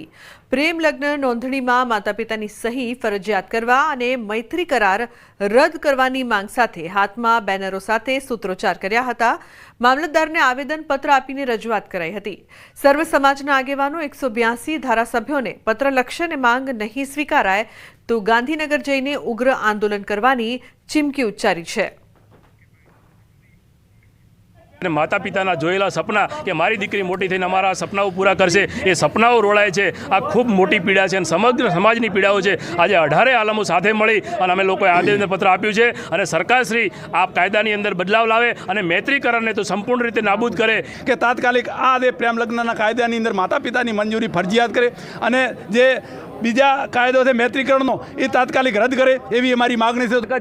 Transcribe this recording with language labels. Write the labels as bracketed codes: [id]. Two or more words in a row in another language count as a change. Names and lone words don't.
[gu] પ્રેમ લગ્ન નોંધણીમાં માતા પિતાની સહી ફરજિયાત કરવા અને મૈત્રી કરાર રદ કરવાની માંગ સાથે હાથમાં બેનરો સાથે સૂત્રોચ્ચાર કર્યા હતા। મામલતદારને આવેદનપત્ર આપીને રજૂઆત કરાઈ હતી। સર્વ સમાજના આગેવાનો 182 ધારાસભ્યોને પત્ર લખશે અને માંગ નહીં સ્વીકારાય તો ગાંધીનગર જઈને ઉગ્ર આંદોલન કરવાની ચીમકી ઉચ્ચારી છે। માતા પિતાના જોયેલા સપના કે મારી દીકરી મોટી થઈને અમારા સપનાઓ પૂરા કરશે, એ સપનાઓ રોળાય છે। આ ખૂબ મોટી પીડા છે, સમગ્ર સમાજની પીડાઓ છે। આજ 18 આલમો સાથે મળી અને અમે લોકોએ આવેદનપત્ર આપ્યું છે અને સરકારશ્રી આ કાયદાની અંદર બદલાવ લાવે અને મૈત્રીકરણને તો સંપૂર્ણ રીતે નાબૂદ કરે કે તાત્કાલિક આ જે પ્રેમ લગ્નના કાયદાની અંદર માતા પિતાની મંજૂરી ફરજિયાત કરે અને જે બીજા કાયદો છે મૈત્રીકરણનો એ તાત્કાલિક રદ્દ કરે એવી અમારી માગણી છે।